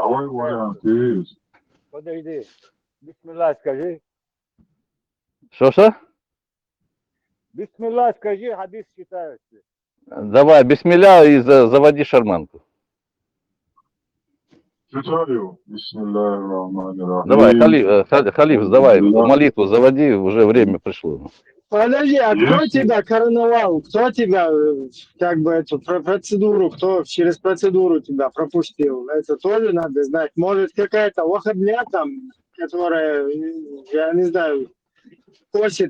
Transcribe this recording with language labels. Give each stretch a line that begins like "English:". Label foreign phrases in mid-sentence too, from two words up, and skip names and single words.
Russian: Давай вариант есть. Подожди. Бисмилlah скажи. Что? Бисмилlah скажи, хадис читаешь. Давай, бисмилля и заводи шарманку. Читаю.
Arabic: بسم الله الرحمن الرحيم.
Russian: Давай, Халиф, давай, молитву заводи, уже время пришло. Подожди, а кто Если тебя короновал? Кто тебя, как бы, эту процедуру, кто через процедуру тебя пропустил? Это тоже надо знать. Может, какая-то выходня там, которая, я не знаю, косит